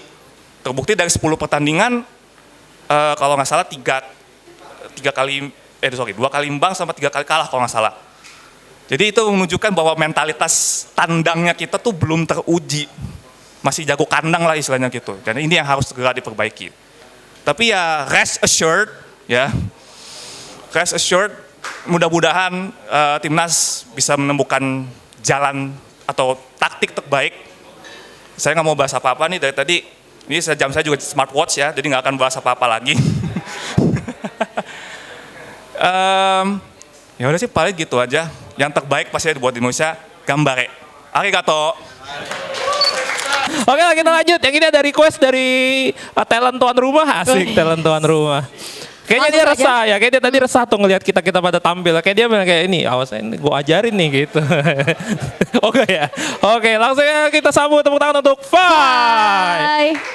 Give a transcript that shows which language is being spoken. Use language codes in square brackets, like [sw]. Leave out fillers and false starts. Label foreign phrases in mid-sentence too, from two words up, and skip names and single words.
[id] Terbukti dari 10 pertandingan, kalau nggak salah 2 kali imbang sama 3 kali kalah kalau nggak salah. Jadi itu menunjukkan bahwa mentalitas tandangnya kita tuh belum teruji. Masih jago kandang lah istilahnya gitu. Dan ini yang harus segera diperbaiki. Tapi ya [en] rest assured, [id] mudah-mudahan timnas bisa menemukan jalan atau taktik terbaik. Saya nggak mau bahas apa-apa nih dari tadi. Ini jam saya juga smartwatch ya, jadi nggak akan bahas apa-apa lagi. Ya udah sih paling gitu aja. Yang terbaik pasti buat Indonesia, gambare. Arigato. Oke, kita lanjut. Yang ini ada request dari talent tuan rumah, asik talent tuan rumah. Kayaknya dia resah ya, kayak dia tadi resah tuh ngelihat kita pada tampil. Kayak dia bilang kayak ini, awas ini gue ajarin nih gitu. Oke ya, oke langsung ya kita sambut tepuk tangan untuk Fai.